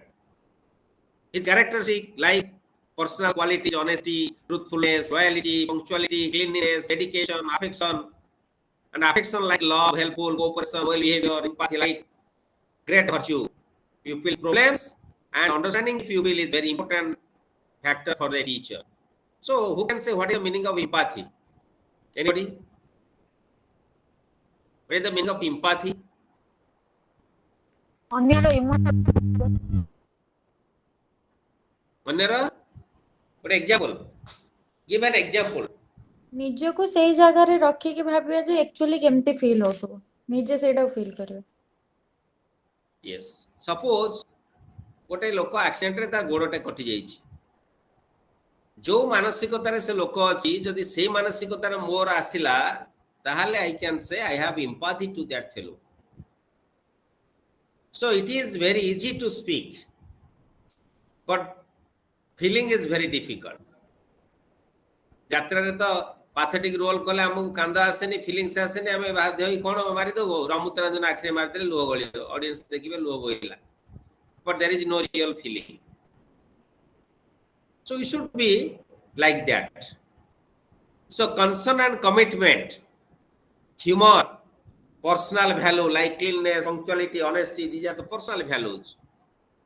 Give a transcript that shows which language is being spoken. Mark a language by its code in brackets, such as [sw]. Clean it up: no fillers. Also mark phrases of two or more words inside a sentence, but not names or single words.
[en] His characteristic like personal qualities, honesty, truthfulness, loyalty, punctuality, cleanliness, dedication, affection, and affection like love, helpful, cooperation, well behavior, empathy like great virtue. Pupils' problems and understanding pupil is very important factor for the teacher. So who can say what is the meaning of empathy? Anybody? What is the meaning of empathy? [or] ଅନ୍ୟର ଇମୋସନ [en] What example? Give an example. [or] ନିଜକୁ ସେଇ ଜାଗାରେ ରଖିକି ଭାବିବା ଯେ actually କେମିତି feel ହଉଥିବ, ନିଜେ ସେଇଟାକୁ feel କରିବେ। Yes. Suppose ଗୋଟେ ଲୋକ ଆକ୍ସିଡେଣ୍ଟରେ ତା ଗୋଡଟେ କଟି ଯାଇଛି। ଯୋଉ ମାନସିକତାରେ ସେ ଲୋକ ଅଛି ଯଦି ସେଇ ମାନସିକତାରେ ମୋର ଆସିଲା ତାହେଲେ [en] I can say I have empathy to that fellow. So it is very easy to speak, but feeling is very difficult. [or] ଯାତ୍ରାରେ ତ [en] pathetic role [or] କଲେ ଆମକୁ କାନ୍ଦ ଆସେନି, ଫିଲିଂସ ଆସେନି, ଆମେ ବାଧ୍ୟ ହୋଇ କ'ଣ ମାରିଦେବୁ, ରମୁତରଞ୍ଜନ ଆଖିରେ ମାରିଦେଲେ ଲୁହ ଗଳିବ, ଅଡିଏନ୍ସ ଦେଖିବେ ଲୁହ ବୋହିଲା, [en] but there is no real feeling. So it should be like that. So concern and commitment, humor, personal value like cleanliness, punctuality, honesty, these are the personal values.